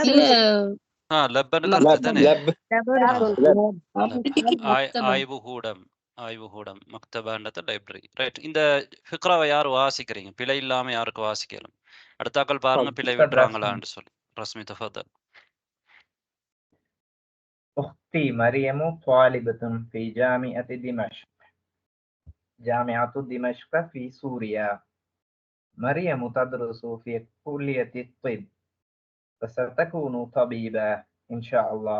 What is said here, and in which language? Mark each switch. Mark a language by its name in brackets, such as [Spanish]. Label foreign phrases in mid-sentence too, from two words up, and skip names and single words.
[Tamil] லெப்பன்னு கருத்து தானே? மக்தபா. ஆய்வுகூடம் மக்தபான்றது லைப்ரரி. ரைட். இந்த ஃபிக்ராவை யார் வாசிக்கிறீங்க? பிழை இல்லாம யாருக்கு வாசிக்கலாம்? அடுத்தாக்கள் பாருங்க பிழை விடுறாங்களான்னு சொல்லி. ரஸ்மி தஃபதல். [Arabic] أختي مريم طالبة في جامعة دمشق. جامعة دمشق في سوريا. مريم تدرس في كلية الطب وستكون طبيبة إن شاء الله.